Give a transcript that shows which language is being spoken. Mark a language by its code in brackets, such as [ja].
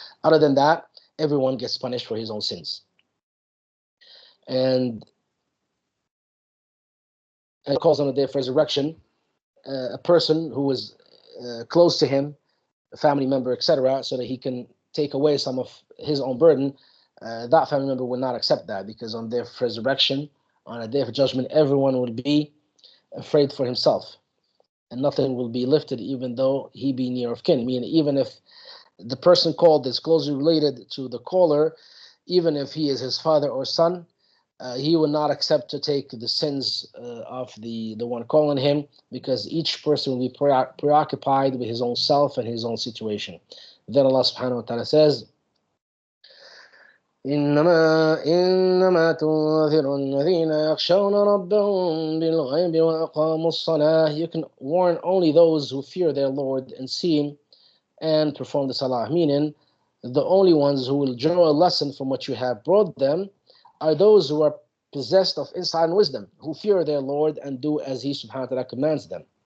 [en] Other than that, everyone gets punished for his own sins. And calls on the day of resurrection, a person who is close to him, a family member, etc., so that he can take away some of his own burden, that family member will not accept that, because on the day of resurrection, on a day of judgment, everyone will be afraid for himself, and nothing will be lifted even though he be near of kin. Meaning, even if the person called is closely related to the caller, even if he is his father or son, he will not accept to take the sins of the one calling him, because each person will be preoccupied with his own self and his own situation. Then Allah subhanahu wa ta'ala says, [ar] إنما تنذر الذين يخشون ربهم بالغيب وأقاموا الصلاة. [en] You can warn only those who fear their Lord and see Him and perform the salah. Meaning, the only ones who will draw a lesson from what you have brought them are those who are possessed of insight and wisdom, who fear their Lord and do as He subhanahu wa ta'ala commands them.